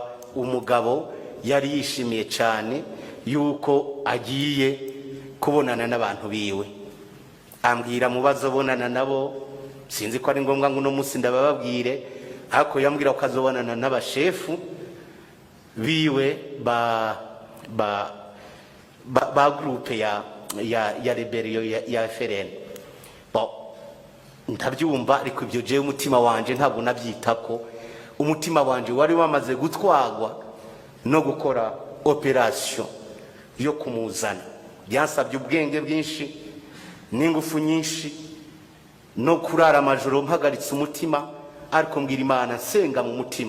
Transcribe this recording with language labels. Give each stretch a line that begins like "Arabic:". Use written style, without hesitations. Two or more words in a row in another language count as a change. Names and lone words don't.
Rundi: Umugabo yari yishimiye cyane yuko agiye kubonana n'abantu biwe, ambwira mubazo bonana nabo, sinzi ko ari ngombwa ngo no musi ndababwire, ariko yambwira ko azobonana n'abashefu biwe ba groupe ya rebellion ya FRN. Ndabyumva, ariko ibyo jewe umutima wanje ntabwo nabyitako. Umutima wanje wari wamaze gutwagwa no gukora operation yo kumuzana. Byansabye ubwenge bwinshi n'ingufu nyinshi no kurara amajoro mpagaritse umutima, ariko mbwira Imana, nsenga mu mutima.